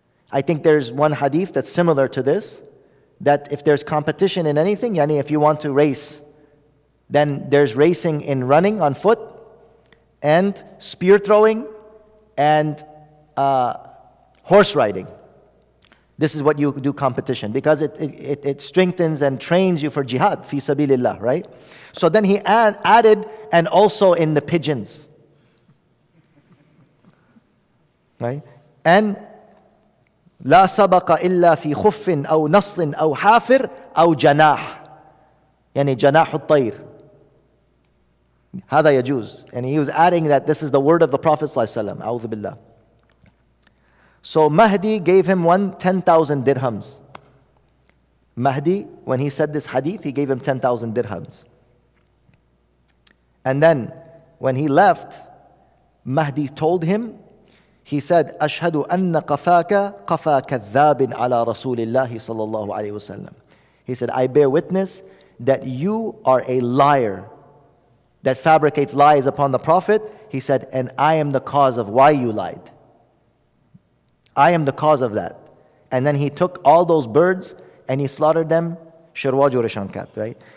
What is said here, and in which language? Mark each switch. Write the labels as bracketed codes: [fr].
[en] I think there's one hadith that's similar to this, that if there's competition in anything, yani if you want to race, then there's racing in running on foot and spear throwing and horse riding. This is what you do competition, because it strengthens and trains you for jihad, fi sabilillah, right? So then he added, and also in the pigeons. Right? And [ar] لا سبق إلا في خف أو نصل أو حافر أو جناح. يعني جناح الطير. هذا يجوز. [en] And he was adding that this is the word of the Prophet ﷺ. [ar] أعوذ بالله. [en] So Mahdi gave him 10,000 dirhams. Mahdi, when he said this hadith, he gave him 10,000 dirhams. And then when he left, Mahdi told him, he said, [ar] أشهد أن قفاك قفا كذاب على رسول الله صلى الله عليه وسلم. [en] He said, I bear witness that you are a liar that fabricates lies upon the Prophet. He said, and I am the cause of why you lied. I am the cause of that. And then he took all those birds and he slaughtered them, shirwaju rishankat, right?